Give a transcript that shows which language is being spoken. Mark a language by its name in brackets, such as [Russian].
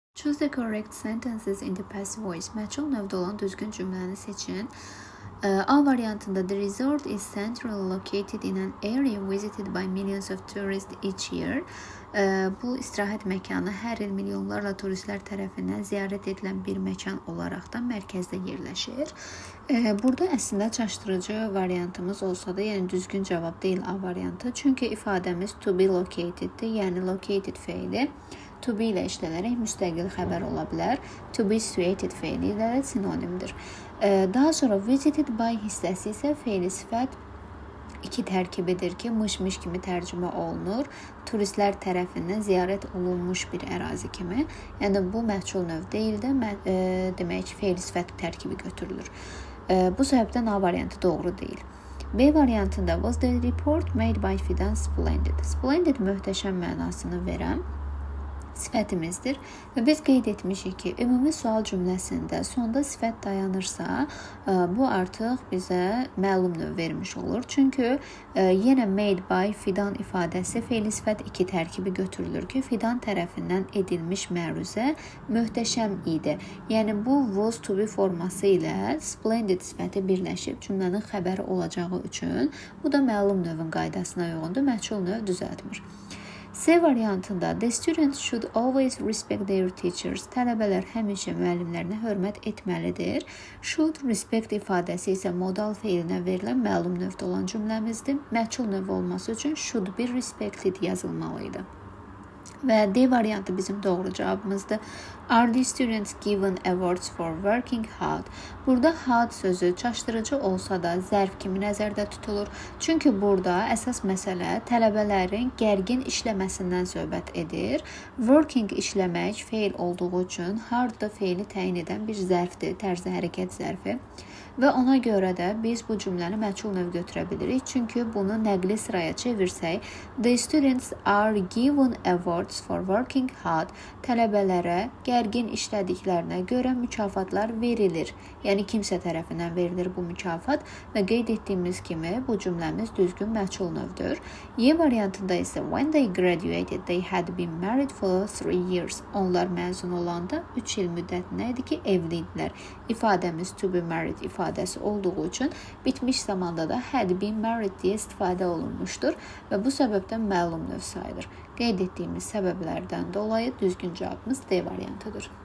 [English] Choose the correct sentences in the passive voice. [Azerbaijani] Məchul növdə olan düzgün cümləni seçin. A variantında [English] the resort is centrally located in an area visited by millions of tourists each year. [Azerbaijani] Bu istirahət məkanı hər il milyonlarla turistlər tərəfindən ziyarət edilən bir məkan olaraq da mərkəzdə yerləşir. Burada əslində çaşdırıcı variantımız olsa da, yəni düzgün cavab deyil A variantı. Çünki ifadəmiz to be locateddir, yəni located feili to be ilə işlənərək müstəqil xəbər ola bilər. To be situated feili ilə də sinonimdir. Daha sonra visited by hissəsi isə feili sifət iki tərkibidir ki, mış-mış kimi tərcümə olunur. Turistlər tərəfindən ziyarət olunmuş bir ərazi kimi. Yəni bu məchul növ deyil də, demək ki, feili sifət tərkibi götürülür. Bu səbəbdən A variantı doğru deyil. B variantında [English] was the report made by Fidan splendid. [Azerbaijani] Splendid möhtəşəm mənasını verən sifətimizdir və biz qeyd etmişik ki, ümumi sual cümləsində sonda sifət dayanırsa, bu artıq bizə məlum növ vermiş olur. Çünki yenə made by Fidan ifadəsi feili sifət iki tərkibi götürülür ki, Fidan tərəfindən edilmiş məruzə möhtəşəm idi. Yəni bu was to be forması ilə splendid sifəti birləşib cümlənin xəbəri olacağı üçün bu da məlum növün qaydasına uyğundur. Məchul növ düzəltmir. C variantında [English] the students should always respect their teachers. [Azerbaijani] Tələbələr həmişə müəllimlərinə hörmət etməlidir. Should respect ifadəsi isə modal feilinə verilən məlum növdə olan cümləmizdir. Məchul növ olması üçün should be respected yazılmalıydı. Və D variantı bizim doğru cavabımızdır. [English] Are the students given awards for working hard? [Azerbaijani] Burada hard sözü çaşdırıcı olsa da zərf kimi nəzərdə tutulur. Çünki burada əsas məsələ tələbələrin gərgin işləməsindən söhbət edir. Working işləmək feil olduğu üçün hard da feili təyin edən bir zərfdir, tərzi hərəkət zərfi. Və ona görə də biz bu cümləni məchul növ götürə bilirik. Çünki bunu nəqli sıraya çevirsək, [English] the students are given awards for working hard. [Azerbaijani] Tələbələrə gərgin işlədiklərinə görə mükafatlar verilir. Yəni kimsə tərəfindən verilir bu mükafat və qeyd etdiyimiz kimi bu cümləmiz düzgün məchul növdür. Y variantında isə [English] when they graduated they had been married for 3 years. [Azerbaijani] Onlar məzun olanda 3 il müddətinə idi ki, evli idilər. İfadəmiz to be married ifadəsi olduğu üçün bitmiş zamanda da had been married deyə istifadə olunmuşdur və bu səbəbdən məlum növ sayılır. Qeyd etdiyimiz səbəblərdən dolayı düzgün cavabımız D variantıdır.